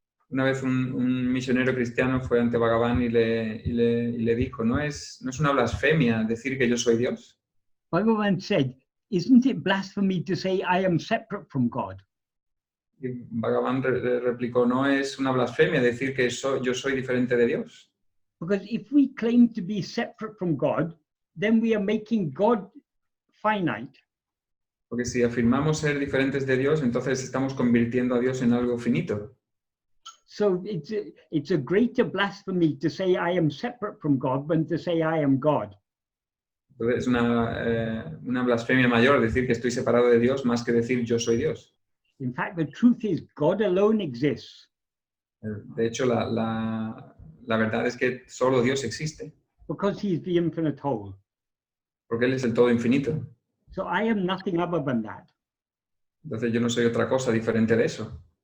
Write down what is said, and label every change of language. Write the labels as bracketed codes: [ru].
[es] Una vez un misionero cristiano fue ante Bhagavan y le dijo, ¿no es una blasfemia decir que yo soy Dios? [en] Bhagavan said, "Isn't it blasphemy to say I am separate from God?" [es] Y Bhagavan replicó, ¿no es una blasfemia decir que yo soy diferente de Dios? [en] Because if we claim to be separate from God, then we are making God finite. [es] Porque si afirmamos ser diferentes de Dios, entonces estamos convirtiendo a Dios en algo finito. [en] So it's a greater blasphemy to say I am separate from God than to say I am God. [es] Entonces es una blasfemia mayor decir que estoy separado de Dios más que decir yo soy Dios. [en] In fact, the truth is God alone exists. [es] De hecho, la verdad es que solo Dios existe, [en] Because he is the infinite whole. [es] porque Él es el todo infinito. [en] So I am nothing other than that. [es] Entonces yo no soy otra cosa diferente de eso.